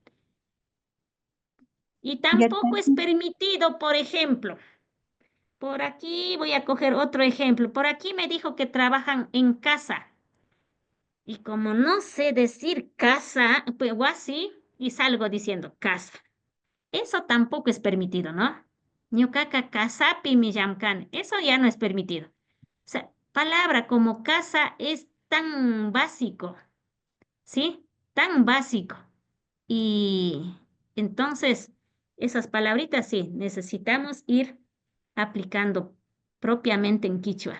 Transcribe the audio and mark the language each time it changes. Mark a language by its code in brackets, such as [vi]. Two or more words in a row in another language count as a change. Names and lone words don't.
[es] Y tampoco es permitido, por ejemplo, por aquí voy a coger otro ejemplo. Por aquí me dijo que trabajan en casa. Y como no sé decir casa, pues o así, y salgo diciendo casa. Eso tampoco es permitido, ¿no? [qu] Ñuqaqa kasapi millamkani. [es] Eso ya no es permitido. O sea, palabra como casa es tan básico, ¿sí? Tan básico. Y entonces, esas palabritas sí, necesitamos ir aplicando propiamente en quichua.